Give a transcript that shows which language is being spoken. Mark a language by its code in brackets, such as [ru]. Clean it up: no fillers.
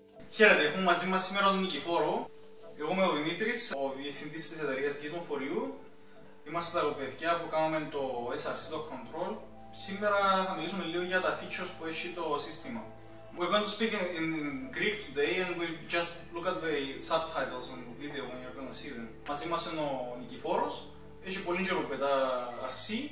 [el] Χαίρετε, έχουμε μαζί μας σήμερα τον Νικηφόρο. Εγώ είμαι ο Δημήτρης, ο διευθυντής της εταιρείας Gizmo for You. Είμαστε τα παιδιά που κάνουμε το SRC, το Control. Σήμερα θα μιλήσουμε λίγο για τα features που έχει το σύστημα. [en] We're going to speak in Greek today and we'll just look at the subtitles on the video when you're going to see them. [el] Μαζί μας είναι ο Νικηφόρος, έχει πολύ καιρό που πετά RC.